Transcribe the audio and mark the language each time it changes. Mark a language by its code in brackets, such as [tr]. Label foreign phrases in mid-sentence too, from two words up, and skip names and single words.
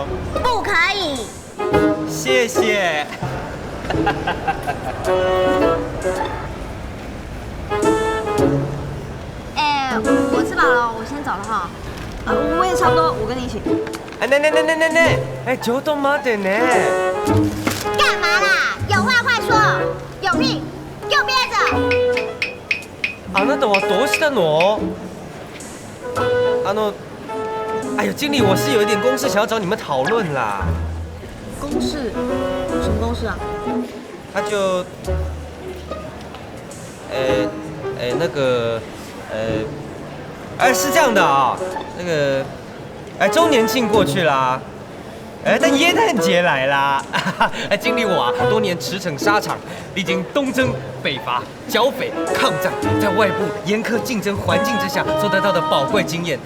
[zh] 不可以。谢谢。哎，我吃饱了，我先走了哈。我也差不多，我跟你一起。哎，哎， [ja] ちょっと待ってね。 [zh] 干嘛啦？有话快说，有屁给我憋着。 [ja] あなたはどうしたの？ [zh] 哎呦，经理，我是有一点公事想要找你们讨论啦。公事？什么公事啊？他就，那个，是这样的啊，那个，周年庆过去啦，但耶诞节来啦，经历我啊多年驰骋沙场，历经东征北伐、剿匪、抗战，在外部严苛竞争环境之下所得到的宝贵经验。